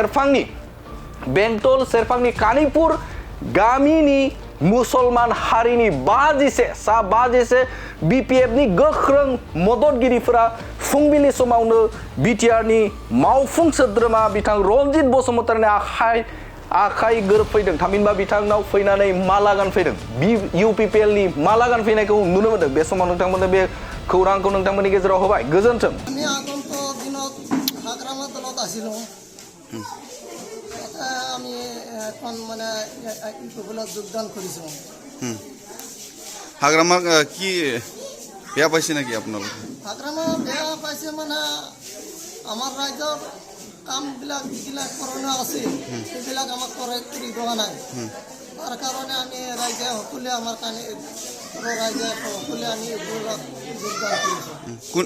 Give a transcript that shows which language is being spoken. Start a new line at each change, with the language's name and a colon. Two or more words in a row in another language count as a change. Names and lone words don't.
Bodo: सेरफांनि कानिपुर गामिनि मुसलमान हारिनि 52 बिपिएफनि गोख्रों मददगिरिफोरा फुंबिलि समावनो बिटिआरनि मावफुं सोद्रोमा बिथां रनजित बसुमतारिनि आखाइ गोरोबफैदों थामहिनबा बिथांनाव फैनानै माला गानफैदों इउपिपिएलनि माला गानफैनायखौ नुनो मोनदों बे समाव नोंथांमोननो बे खौरांखौ नोंथांमोननि गेजेराव होबाय गोजोन्थों
Assamese: আমি আগন্ত দিনত হাগ্ৰামা দলত আছিলোঁ আমি এখন মানে ইউপিপিএলত যোগদান কৰিছোঁ হাগ্ৰামা কি বেয়া পাইছে নেকি আপোনালোকে হাগ্ৰামা বেয়া পাইছে মানে আমাৰ ৰাজ্যৰ কামবিলাক যিবিলাক কৰোণা আছে সেইবিলাক আমাক কৰি দিয়া নাই তাৰ কাৰণে আমি ৰাইজে সকলোৱে আমাৰ কাৰণে ৰাইজে সকলোৱে আমি যোগদান কৰিছোঁ